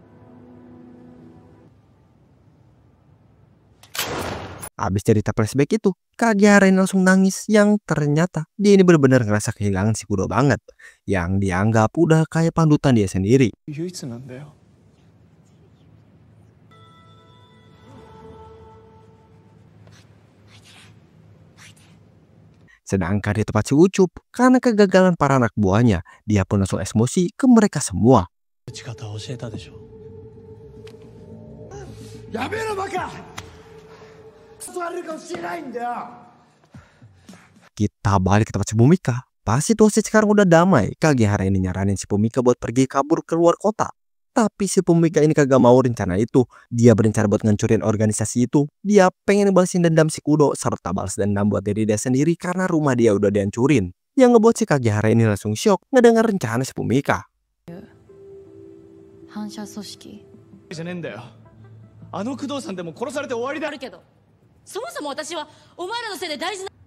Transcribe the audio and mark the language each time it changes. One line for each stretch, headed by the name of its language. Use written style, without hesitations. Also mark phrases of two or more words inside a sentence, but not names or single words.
Indonesian: Abis cerita flashback itu, Kagehara ini langsung nangis yang ternyata dia ini benar-benar ngerasa kehilangan si Kudo banget. Yang dianggap udah kayak panutan dia sendiri.
Japanese: 唯一なんだよ。
Indonesian: Sedangkan di tempat si Ucup, karena kegagalan para anak buahnya, dia pun langsung emosi ke mereka semua.
Japanese: 打ち方を教えたでしょ。やめろバカ。座れるかもしれないんだよ。
Indonesian: Kita balik ke tempat si Fumika. Pas situasi sekarang udah damai, Kagehara ini nyaranin si Fumika buat pergi kabur ke luar kota. Tapi si Fumika ini kagak mau rencana itu. Dia berencana buat ngancurin organisasi itu. Dia pengen balesin dendam si Kudo serta balas dendam buat diri dia sendiri karena rumah dia udah dihancurin. Yang ngebuat si Kagehara ini langsung shock ngedengar rencana si Fumika.
Japanese: 反社組織じゃねえんだよ。あの工藤さんでも殺されて終わりだ。あるけど、そもそも私はお前らのせいで大事な。